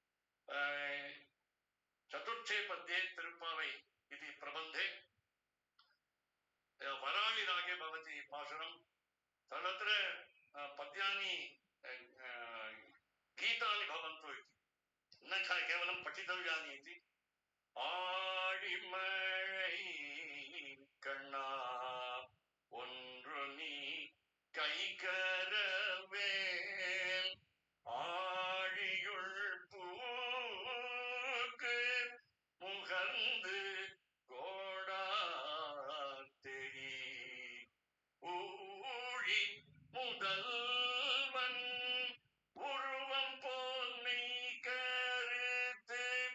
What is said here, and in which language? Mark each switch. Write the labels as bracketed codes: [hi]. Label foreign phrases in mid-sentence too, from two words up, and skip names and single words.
[sa] चतुर्थे पद्ये तिरुप्पावै इति प्रबन्धे वराळि रागे भवति पाशुरं सर्वत्र पद्यानि गीतानि भवन्तु इति न केवलं पठितव्यानि इति [ta] ஆழிமழை கண்ணா ஒன்று நீ கைகரவேல் ஆழியுள் பூக்கு முகர்ந்து கோடாத்தெறி ஊழி முதல்வன் உருவம் போல் மெய் கருத்து